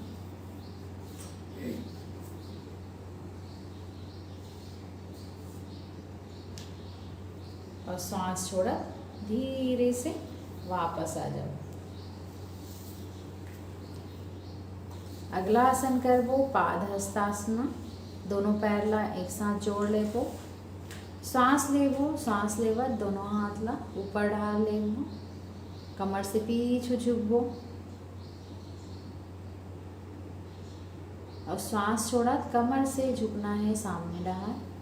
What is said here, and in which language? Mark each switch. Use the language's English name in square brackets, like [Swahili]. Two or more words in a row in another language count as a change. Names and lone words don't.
[Chhattisgarhi] और सांस छोड़ा धीरे से वापस आ जाओ। अगला आसन करबो पाद हस्तासन। दोनों पैर ला एक साथ जोड़ लेबो। सांस लेबो, सांस लेवत दोनों हाथ ला ऊपर ढाल लेबो। कमर से पीछे झुकबो और सांस छोड़त कमर से झुकना है सामने डहार।